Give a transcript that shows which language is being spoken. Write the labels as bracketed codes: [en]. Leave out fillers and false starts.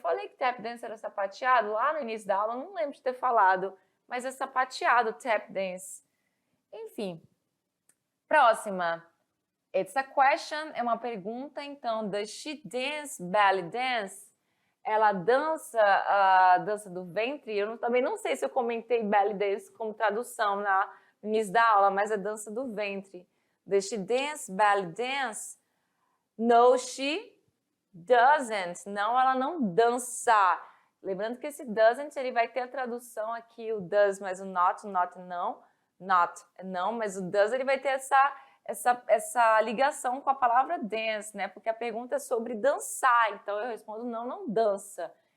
[pt] Eu falei que tap dance era sapateado lá no início da aula, não lembro de ter falado, mas é sapateado, tap dance. Enfim. Próxima. [en] It's a question, [pt] é uma pergunta, então, [en] does she dance belly dance? [pt] Ela dança a dança do ventre. Eu também não sei se eu comentei belly dance como tradução no início da aula, mas é dança do ventre. [en] Does she dance belly dance? No, she doesn't. [pt] Não, ela não dança. Lembrando que esse doesn't, ele vai ter a tradução aqui, o does mais o not não. Not é não, mas o does, ele vai ter essa ligação com a palavra dance, né? Porque a pergunta é sobre dançar, então eu respondo não dança.